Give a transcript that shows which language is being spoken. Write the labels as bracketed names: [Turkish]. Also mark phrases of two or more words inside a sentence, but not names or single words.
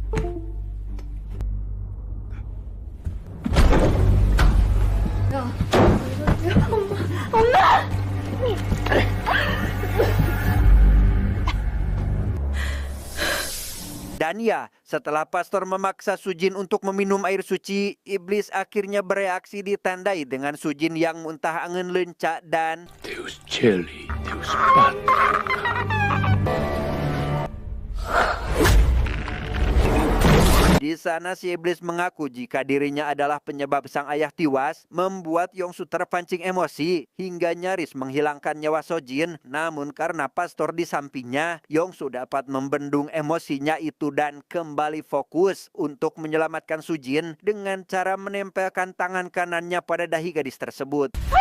[Korean] 엄마! [Indonesian] Dan ya, setelah pastor memaksa Sujin untuk meminum air suci, iblis akhirnya bereaksi ditandai dengan Sujin yang muntah angin lencak dan 데우스 젤리, 데우스 파트. di sana si iblis mengaku jika dirinya adalah penyebab sang ayah tewas, membuat Yongsu terpancing emosi hingga nyaris menghilangkan nyawa Sojin. Namun karena pastor di sampingnya, Yongsu dapat membendung emosinya itu dan kembali fokus untuk menyelamatkan Sujin dengan cara menempelkan tangan kanannya pada dahi gadis tersebut.